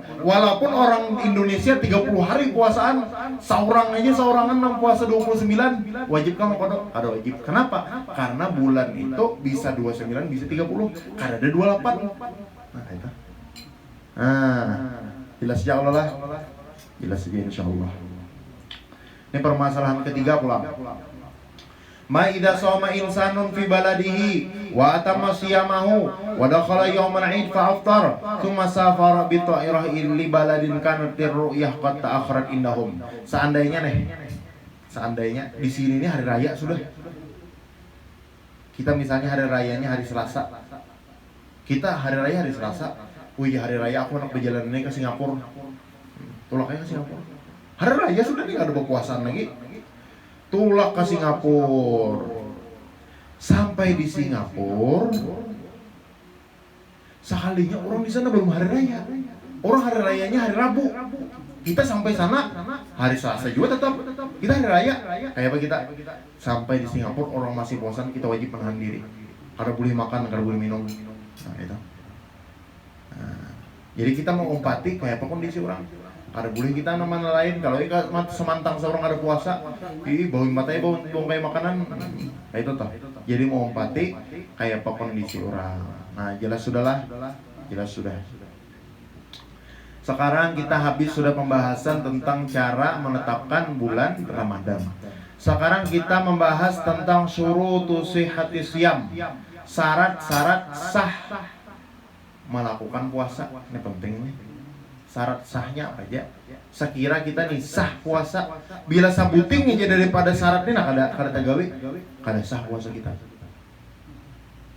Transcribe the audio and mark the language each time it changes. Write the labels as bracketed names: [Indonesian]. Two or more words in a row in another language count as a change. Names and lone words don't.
[Banjar] Walaupun orang Indonesia 30 hari puasaan, seorangan puasa 29, wajib kan mengqadha? Kada wajib. Kenapa? Karena bulan itu bisa 29, bisa 30, kada ada 28. Nah, itu. Jelas [Arabic] ya Allah [Banjar] lah. Jelas saja insyaallah. Ini permasalahan ketiga pula. [Arabic] ما إذا صام إنسان في بلده وأتم صيامه ودخل يوم العيد فأفطر ثم سافر بطائرة لبلد كانت الرؤية قد تأخرت عندهم. [Banjar] Seandainya di sini ini hari raya sudah. Kita misalnya hari rayanya hari Selasa. Kita hari raya hari Selasa. Wih, hari raya aku nak berjalan ke Singapura. Tulaknya ke Singapura. Hari raya sudah nih enggak ada berpuasaan lagi. Tulak ke Singapura. Sampai di Singapura, sekalinya orang di sana belum hari raya. Orang hari rayanya hari Rabu. Kita sampai sana hari Selasa juga tetap. Kita hari raya. Kayak apa kita? Sampai di Singapura orang masih puasa, kita wajib menahan diri. Kada boleh makan, kada boleh minum. Nah, itu. Nah, jadi kita mau umpati kayak apa kondisi orang. Kada boleh kita nama lain. Kalau semantang seorang ada puasa, bauin matanya bau kayak makanan. Nah, itu toh. Jadi mau empati kayak apa kondisi orang. Nah, jelas sudahlah. Jelas sudah. Sekarang kita habis sudah pembahasan tentang cara menetapkan bulan Ramadan. Sekarang kita membahas tentang [Arabic] شروط صحة صيام. [Banjar] Syarat-syarat sah melakukan puasa. Ini penting nih. Syarat sahnya apa aja? Sekira kita nih sah puasa. Bila sabuting aja daripada syarat ini, kada tagawi, kada sah puasa kita.